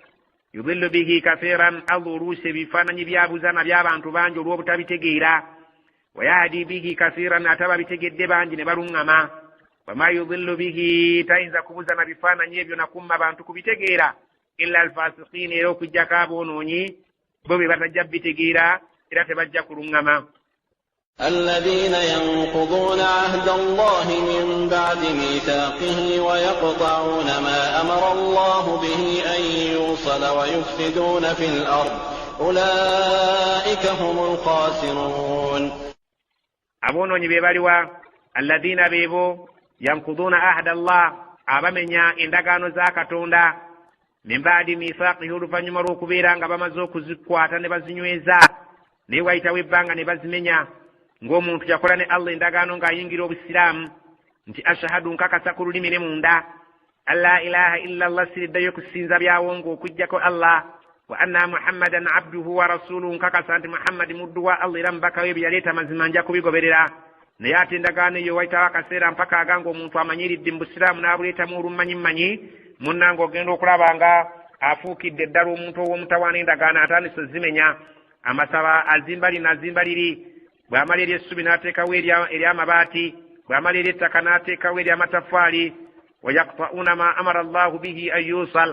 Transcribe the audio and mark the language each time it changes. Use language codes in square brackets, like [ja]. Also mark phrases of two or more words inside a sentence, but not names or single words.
[ar] يضل به كثيرا [lg] Allah oluusi ebifaananyi byabuzaana by'abantu bangi olw'obutabitegeera [ar] ويهدي به كثيرا [lg] ate ababitegedde bangi ne baluŋŋama. [ar] وما يضل به [lg] tayinza kubuzana bifaananyi ebyo nakumma abantu kubitegeera [ar] إلا الفاسقين [lg] era okuggyako aboonoonyi bo be batajja bitegeera era tebajja kuluŋŋama. [ar] الذين ينقضون عهد الله من بعد ميثاقه ويقطعون ما أمر الله به أن يوصل ويفسدون في الأرض أولئك هم الخاسرون. [lg] abonoonyi be baliwa alladhina beebo [ar] ينقضون عهد الله [lg] abamenya endagaano za Katonda [ar] من بعد ميثاقه [lg] oluvannyuma lw'okubeera nga bamaze okuzikwata ne bazinyweza naye wayitawo ebbanga ne bazimenya. Ng'omuntu yakola ne Allah endagaano ng'ayingira obusiraamu nti ashahadu nkakasa ku lulimi ne munda [ar] ألا إله إلا الله [lg] siriddayo kusinza byawongo okuggyako Allah [ar] وأن محمدا عبده ورسوله [lg] nkakasa nti muhammadi muddu wa allah era mubaka we bye yaleeta mazima nja kubigoberera naye ate endagaano eyo wayitawo akaseera mpaka aganga omuntu amanyiridde mu busiraamu n'abuleetamu olummanyimanyi munnange ogenda okulaba nga afuukidde eddala omuntu ow'omutawaana endagaano atandise zimenya amasaba azimba lino azimba liri bw'amala ery'essubi n'ateekawo ery'amabaati bw'amala ery'ettaka n'ateekawo ery'amatafaali [ar] ويقطعون ما أمر الله به أن يوصل